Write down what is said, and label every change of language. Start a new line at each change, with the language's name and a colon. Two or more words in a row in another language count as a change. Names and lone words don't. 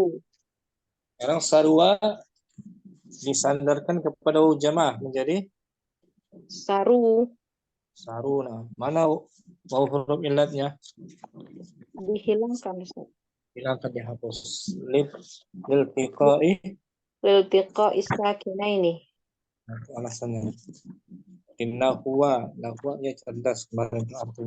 Indonesian: Sekarang sarwa disandarkan kepada
Arabic: واو الجماعة
Indonesian: menjadi
Arabic: Saru saru.
Indonesian: Nah, mana wawu huruf ilatnya? dihilangkan. Hilangkan, dihapus.
Arabic: لالتقاء. لالتقاء الساكنين.
Indonesian: Nah, alasannya.
Arabic: إنه هو.
Indonesian: Nahwa nya cerdas kemarin artinya.